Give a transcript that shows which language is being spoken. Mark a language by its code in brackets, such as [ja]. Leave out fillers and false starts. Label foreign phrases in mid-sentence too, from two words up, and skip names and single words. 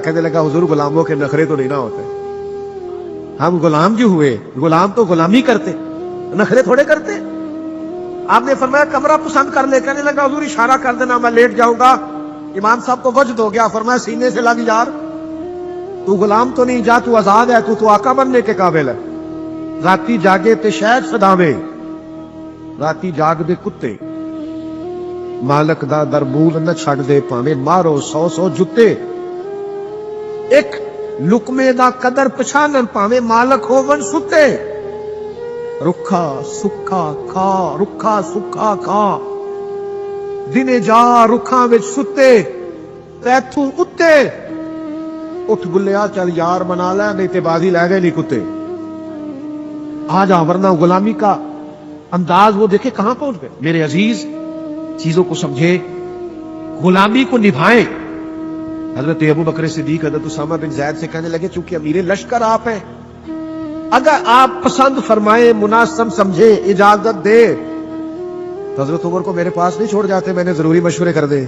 [ur] کہنے لگا حضور غلاموں کے نخرے تو نہیں نہ ہوتے, ہم غلام جو ہوئے, غلام تو غلامی کرتے, نخرے تھوڑے کرتے. آپ نے فرمایا کمرہ پسند کر لے. کہنے لگا حضور اشارہ کر دینا میں لیٹ جاؤں گا. امام صاحب کو وجد ہو گیا. فرمایا سینے سے لگ یار, تو غلام تو نہیں, جا تو آزاد ہے, تو آقا بننے کے قابل ہے. [pa] راتی جاگے تے شہد صداوے, راتی جاگ دے کتے, مالک دا دربول نہ چھڑ دے پاویں مارو 100 جتے. ایک لقمے دا قدر پچھانن پاویں مالک ہون ستے. رکھا سکھا کھا, رکھا سکھا کھا, دنے جا رکھاں وچ ستے, تیتھوں اتے. اٹھ بلیا چل یار منا لے, نہیں تے بازی لے گئے نہیں کتے. [ur] آ جا, ورنہ غلامی کا انداز وہ دیکھے کہاں پہنچ گئے. میرے عزیز چیزوں کو سمجھے, غلامی کو نبھائیں. حضرت ابو بکر صدیق حضرت اسامہ بن زید سے کہنے لگے چونکہ امیر لشکر آپ ہیں, اگر آپ پسند فرمائیں, مناسب سمجھے, اجازت دے, تو حضرت عمر کو میرے پاس نہیں چھوڑ جاتے, میں نے ضروری مشورے کر دے.